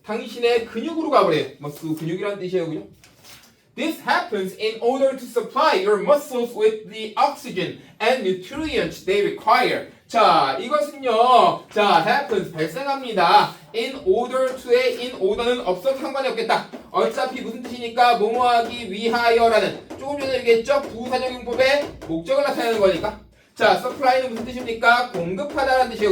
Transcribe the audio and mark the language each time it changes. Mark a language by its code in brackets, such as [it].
[ko] 당신의 근육으로 가버려요. muscle 근육이라는 뜻이에요. 그죠? [en] This happens in order to supply your muscles with the oxygen and nutrients they require. [ko] 자, 이것은요. 자, happens 발생합니다. in order to의 in order는 없어도 상관이 없겠다. 어차피 무슨 뜻이니까 뭐뭐하기 위하여라는 조금 전에 얘기했죠. 부사적용법의 목적을 나타내는 거니까. 자, supply는 무슨 뜻입니까? 공급하다라는 뜻이에요.